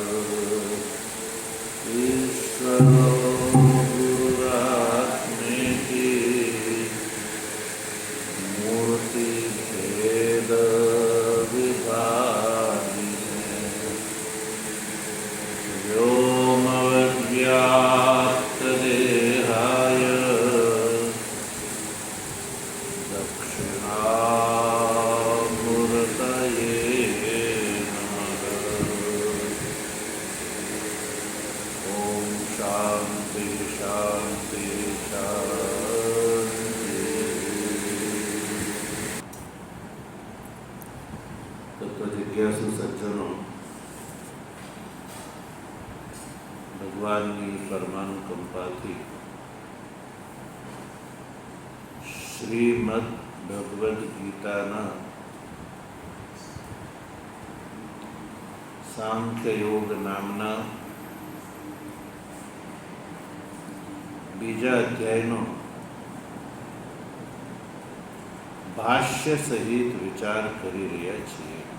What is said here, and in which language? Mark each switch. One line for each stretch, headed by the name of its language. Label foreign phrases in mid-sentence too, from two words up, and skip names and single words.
Sanskrit: ईश्वरो गुरुरात्मेति मूर्तिभेदविभागिने व्योमवद्व्याप्तदेहाय दक्षिणामूर्तये नमः। ॐ शान्ति शान्ति शान्ति।
Hindi: तत्वजिज्ञासु सज्जनों,
Gujarati: ભગવાનની પરમાનુકંપાથી શ્રીમદ ભગવદ્ ગીતાના સાંખ્યયોગ નામના બીજા અધ્યાયનો ભાષ્ય સહિત વિચાર કરી રહ્યા છીએ.